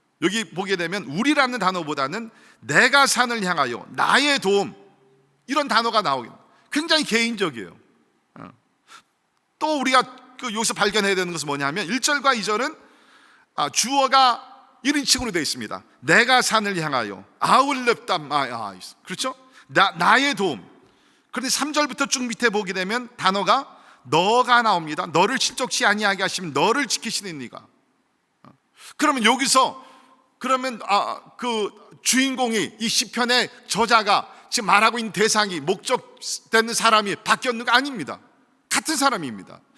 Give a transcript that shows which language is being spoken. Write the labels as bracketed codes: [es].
[ko] 여기 보게 되면 우리라는 단어보다는 내가 산을 향하여, 나의 도움, 이런 단어가 나오긴 굉장히 개인적이에요. 또 우리가 여기서 발견해야 되는 것은 뭐냐면 1절과 2절은 주어가 1인칭으로 되어 있습니다. 내가 산을 향하여 [en] I will lift up my eyes. [ko] 그렇죠? 나의 도움. 그런데 3절부터 쭉 밑에 보게 되면 단어가 너가 나옵니다. 너를 실족치 아니하게 하시면 너를 지키시는 이가. 그러면 여기서 그러면 그 주인공이 이 시편의 저자가 지금 말하고 있는 대상이 목적되는 사람이 바뀌었는가? 아닙니다. 같은 사람입니다.